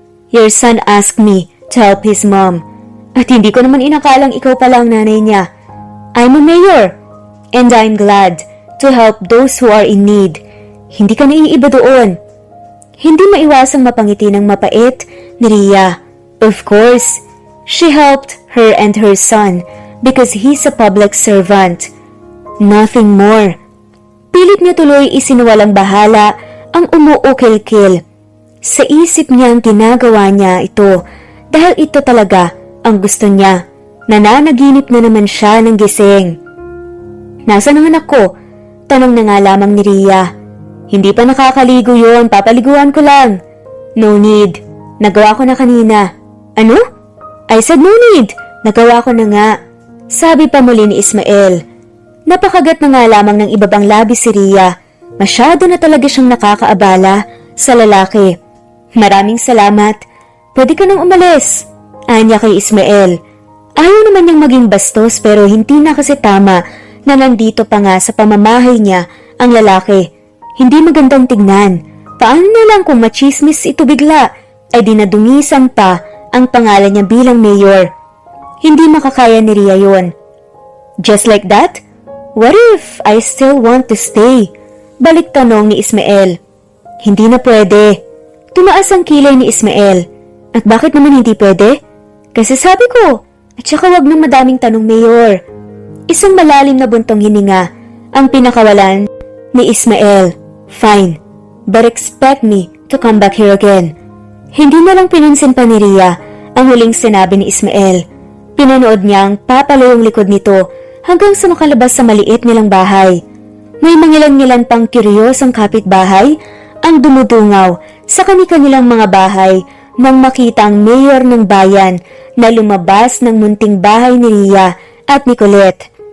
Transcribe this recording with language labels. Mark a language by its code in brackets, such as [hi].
[en] Your son asked me to help his mom. [tl] At hindi ko naman inakalang ikaw pala ang nanay niya. [en] I'm a mayor, and I'm glad to help those who are in need. [tl] Hindi ka naiiba doon. Hindi maiwasang mapangiti ng mapait ni Ria. [en] Of course, she helped her and her son because he's a public servant. Nothing more. [tl] Pilit niya tuloy isinuwalang bahala ang umuukil-kil. Sa isip niya ang ginagawa niya ito dahil ito talaga ang gusto niya. Nananaginip na naman siya ng gising. Nasaan ang anak ko? Tanong na nga lamang ni Ria. Hindi pa nakakaligo yon, papaliguan ko lang. [en] No need. [tl] Nagawa ko na kanina. Ano? [en] I said no need. [tl] Nagawa ko na nga. Sabi pa muli ni Ismael. Napakagat na nga lamang ng ibabang labi si Ria. Masyado na talaga siyang nakakaabala sa lalaki. Maraming salamat. Pwede ka nang umalis. Anya kay Ismael. Ayaw naman niyang maging bastos pero hindi na kasi tama na nandito pa nga sa pamamahay niya ang lalaki. Hindi magandang tignan. Paano na lang kung machismis ito bigla ay dinadumisan pa ang pangalan niya bilang mayor. Hindi makakaya ni Ria yun. [en] Just like that? What if I still want to stay? [tl] Balik tanong ni Ismael. Hindi na pwede. Tumaas ang kilay ni Ismael. At bakit naman hindi pwede? Kasi sabi ko, at saka wag ng madaming tanong, Mayor. Isang malalim na buntong hininga ang pinakawalan ni Ismael. [en] Fine, but expect me to come back here again. [tl] Hindi na lang pinansin pa ni Ria ang huling sinabi ni Ismael. Pinanood niya ang papalayong likod nito hanggang sa makalabas sa maliit nilang bahay. May mangilan-ngilan pang kuryosong kapitbahay ang dumudungaw sa kani-kanilang mga bahay nang makita ang mayor ng bayan na lumabas ng munting bahay ni Ria at ni Colette.